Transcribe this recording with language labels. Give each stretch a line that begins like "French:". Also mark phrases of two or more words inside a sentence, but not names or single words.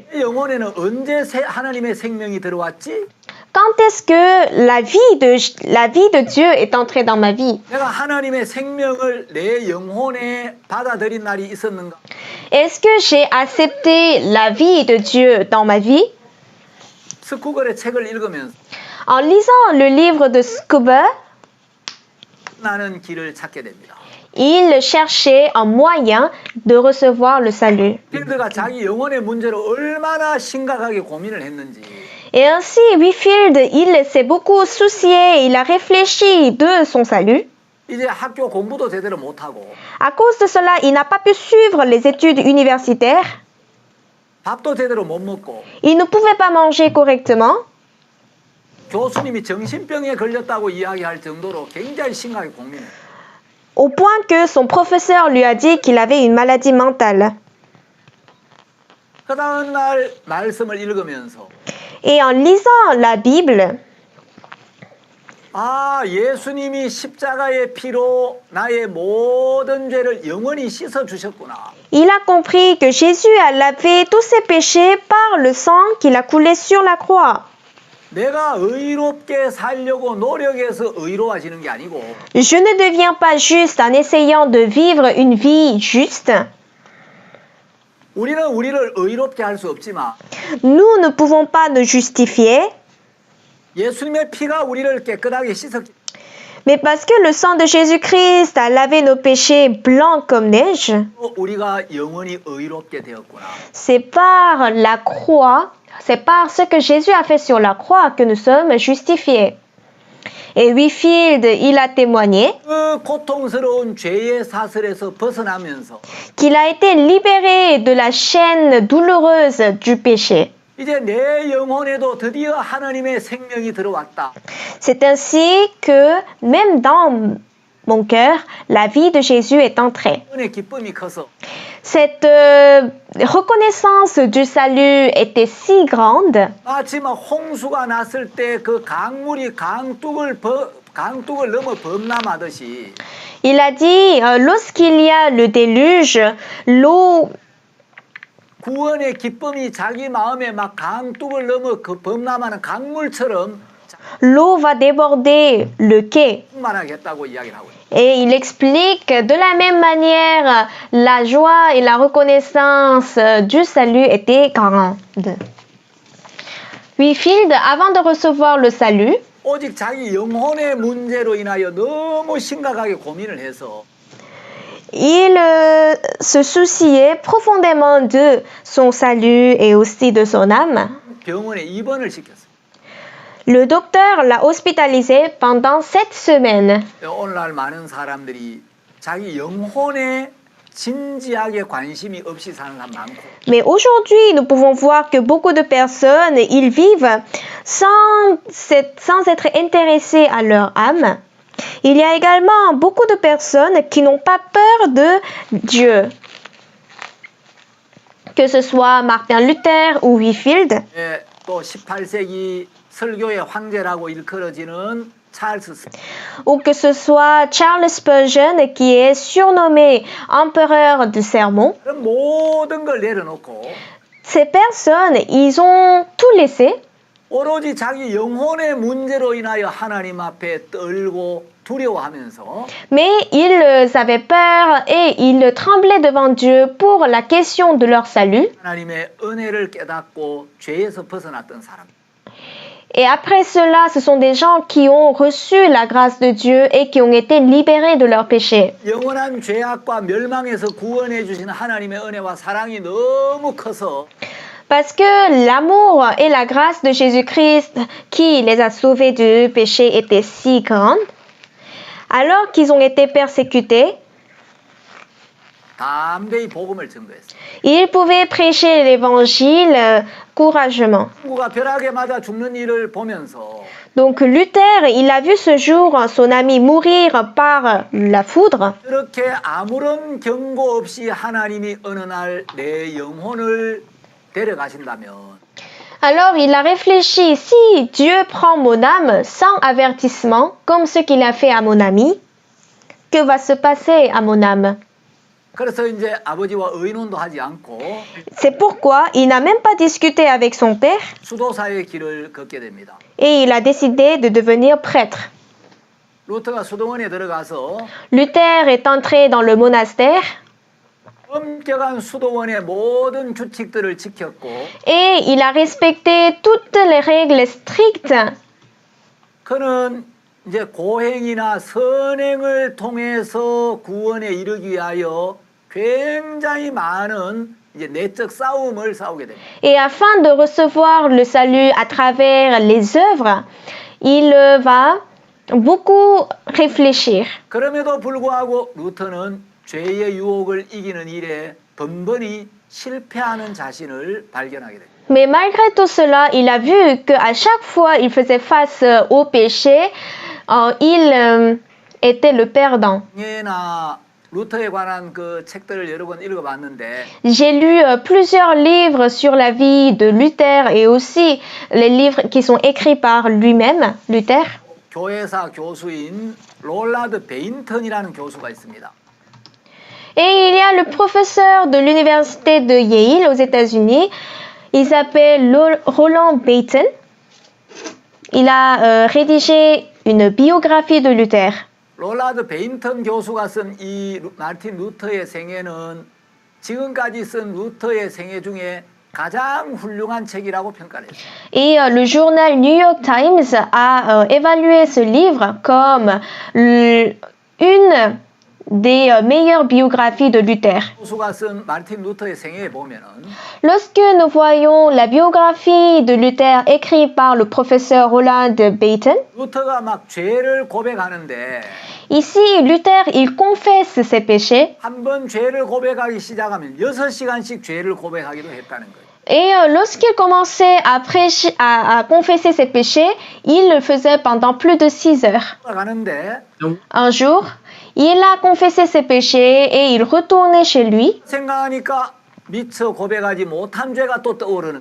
Korean: 내 영혼에는 언제 하나님의 생명이 들어왔지?
French: Quand est-ce que la vie de Dieu est entrée dans ma vie?
Korean: 내가 하나님의 생명을 내 영혼에 받아들인 날이 있었는가?
French: Est-ce que j'ai accepté la vie de Dieu dans ma vie?
Korean: 스쿠걸의 책을 읽으면서
French: En lisant le livre de Scuba,
Korean: 나는 길을 찾게 됩니다.
French: il cherchait un moyen de recevoir le salut.
Korean: 필드가 자기 영혼의 문제로 얼마나 심각하게 고민을 했는지
French: Et ainsi, Whitfield, il s'est beaucoup soucié, il a réfléchi de son salut.
Korean: 이제 학교 공부도 제대로 못하고
French: À cause de cela, il n'a pas pu suivre les études universitaires.
Korean: 밥도 제대로 못 먹고
French: Il ne pouvait pas manger correctement.
Korean: 교수님이 정신병에 걸렸다고 이야기할 정도로 굉장히 심하게 고민해요.
French: Au point que son professeur lui a dit qu'il avait une maladie mentale.
Korean: 그 다음 날 말씀을 읽으면서
French: Et en lisant la Bible,
Korean: 예수님이 십자가의 피로 나의 모든 죄를 영원히 씻어 주셨구나.
French: il a compris que Jésus a lavé tous ses péchés par le sang qu'il a coulé sur la croix.
Korean: 내가 의롭게 살려고 노력해서 의로워지는 게 아니고
French: Je ne deviens pas juste en essayant de vivre une vie juste.
Korean: 우리는 우리를 의롭게 할 수 없지만
French: Nous ne pouvons pas nous justifier,
Korean: 예수님의 피가 우리를 깨끗하게 씻었기
French: mais parce que le sang de Jésus-Christ a lavé nos péchés blancs comme neige,
Korean: 때문에 우리가 영원히 의롭게 되었구나.
French: c'est par la croix, c'est par ce que Jésus a fait sur la croix que nous sommes justifiés. Et Whitfield, il a témoigné
Korean: 그 고통스러운 죄의 사슬에서 벗어나면서
French: qu'il a été libéré de la chaîne douloureuse du péché.
Korean: 이제 내 영혼에도 드디어 하나님의 생명이 들어왔다.
French: C'est ainsi que, même dans mon cœur, la vie de Jésus est entrée.
Korean: 은혜의 기쁨이 커서
French: Cette reconnaissance du salut était si grande
Korean: 마치 막 홍수가 났을 때 그 강물이 강둑을 넘어 범람하듯이
French: Il a dit, lorsqu'il y a le déluge, l'eau
Korean: 구원의 기쁨이 자기 마음에 막 강둑을 넘어 그 범람하는 강물처럼
French: l'eau va déborder le quai.
Korean: 충만하겠다고 이야기를 하고 있어요.
French: Et il explique de la même manière, la joie et la reconnaissance du salut étaient grandes. Whitfield, avant de recevoir le salut,
Korean: 오직 자기 영혼의 문제로 인하여 너무 심각하게 고민을 해서
French: il se souciait profondément de son salut et aussi de son âme.
Korean: 병원에 입원을 시켰어요.
French: Le docteur l'a hospitalisé pendant 7 semaines.
Korean: 오늘날 많은 사람들이 자기 영혼에 진지하게 관심이 없이 사는 사람 많고
French: Mais aujourd'hui, nous pouvons voir que beaucoup de personnes, ils vivent sans être intéressés à leur âme. Il y a également beaucoup de personnes qui n'ont pas peur de Dieu. Que ce soit Martin Luther ou Whitfield,
Korean: 예, 또 18세기 설교의 황제라고 일컬어지는 찰스
French: ou que ce soit Charles Spurgeon qui est surnommé empereur du sermon,
Korean: 그런 모든 걸 내려놓고
French: ces personnes, ils ont tout laissé.
Korean: 오로지 자기 영혼의 문제로 인하여 하나님 앞에 떨고 두려워하면서
French: Mais ils avaient peur et ils tremblaient devant Dieu pour la question de leur salut.
Korean: 하나님의 은혜를 깨닫고 죄에서 벗어났던 사람.
French: Et après cela, ce sont des gens qui ont reçu la grâce de Dieu et qui ont été libérés de leurs péchés.
Korean: 영원한 죄악과 멸망에서 구원해 주신 하나님의 은혜와 사랑이 너무 커서
French: Parce que l'amour et la grâce de Jésus-Christ qui les a sauvés du péché étaient si grandes, alors qu'ils ont été persécutés,
Korean: 담대히 복음을 증거했어요.
French: ils pouvaient prêcher l'évangile courageusement.
Korean: 친구가 벼락에 맞아 죽는 일을 보면서
French: Donc Luther, il a vu ce jour son ami mourir par la foudre.
Korean: 이렇게 아무런 경고 없이 하나님이 어느 날 내 영혼을 데려가신다면
French: Alors il a réfléchi, si Dieu prend mon âme sans avertissement, comme ce qu'il a fait à mon ami, que va se passer à mon âme?
Korean: 그래서 이제 아버지와 의논도 하지 않고
French: C'est pourquoi il n'a même pas discuté avec son père
Korean: 수도사의 길을 걷게 됩니다.
French: et il a décidé de devenir prêtre.
Korean: 루터가 수도원에 들어가서
French: Luther est entré dans le monastère
Korean: 엄격한 수도원의 모든 규칙들을 지켰고
French: et il a respecté toutes les règles strictes.
Korean: 그는 이제 고행이나 선행을 통해서 구원에 이르기 위하여 굉장히 많은 이제 내적 싸움을 싸우게 됩니다.
French: Et afin de recevoir le salut à travers les œuvres, il va beaucoup réfléchir.
Korean: 그럼에도 불구하고 루터는 죄의 유혹을 이기는 일에 번번이 실패하는 자신을 발견하게 됩니다.
French: Mais malgré tout cela, il a vu qu'à chaque fois il faisait face au péché, il était le perdant.
Korean: 예나 루터에 관한 그 책들을 여러 번 읽어봤는데
French: J'ai lu plusieurs livres sur la vie de Luther et aussi les livres qui sont écrits par lui-même, Luther.
Korean: 교회사 교수인 롤라드 베인턴이라는 교수가 있습니다.
French: Et il y a le professeur de l'université de Yale aux États-Unis. Il s'appelle Roland Bainton. Il a rédigé une biographie de Luther.
Korean: 롤라드 베인턴 교수가 쓴 이 마틴 루터의 생애는 지금까지 쓴 루터의 생애 중에 가장 훌륭한 책이라고 평가를 했어요.
French: Et le journal New York Times a évalué ce livre comme une des meilleures biographies de Luther.
Korean: 교수가 쓴 마틴 루터의 생애에 보면은
French: Lorsque nous voyons la biographie de Luther écrite par le professeur Roland Bainton,
Korean: 루터가 막 죄를 고백하는데
French: ici Luther il confesse ses péchés
Korean: 한 번 죄를 고백하기 시작하면 6시간씩 죄를 고백하기도 했다는 거예요.
French: et lorsqu'il commençait à prêcher, à confesser ses péchés, il le faisait pendant plus de 6 heures.
Korean: 가는데
French: Un jour, il a confessé ses péchés et il retournait chez lui.
Korean: 생각하니까 미처 고백하지 못한 죄가 또 떠오르는.